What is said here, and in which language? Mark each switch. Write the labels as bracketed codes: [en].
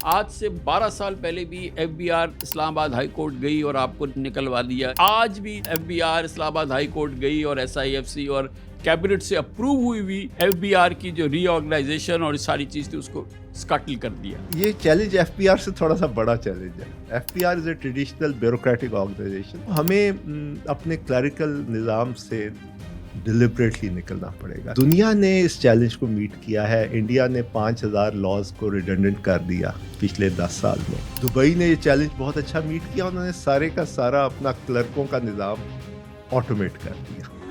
[ur] آج سے 12 سال پہلے بھی FBR اسلام آباد ہائی کورٹ گئی اور آپ کو نکلوا دیا. آج بھی FBR اسلام آباد ہائی کورٹ گئی اور SIFC اور کیبنٹ سے اپروو ہوئی FBR کی جو ری آرگنائزیشن اور ساری چیز تھی اس کو سکٹل کر دیا. یہ چیلنج FBR سے تھوڑا سا بڑا چیلنج ہے. [en] FBR is a traditional bureaucratic organisation. [ur] ہمیں اپنے کلریکل نظام سے ڈیلیبریٹلی نکلنا پڑے گا. دنیا نے اس چیلنج کو میٹ کیا ہے. انڈیا نے 5,000 لاز کو ریڈنڈنٹ کر دیا پچھلے 10 سال میں. دبئی نے یہ چیلنج بہت اچھا میٹ کیا. انہوں نے سارے کا سارا اپنا کلرکوں کا نظام آٹومیٹ کر دیا.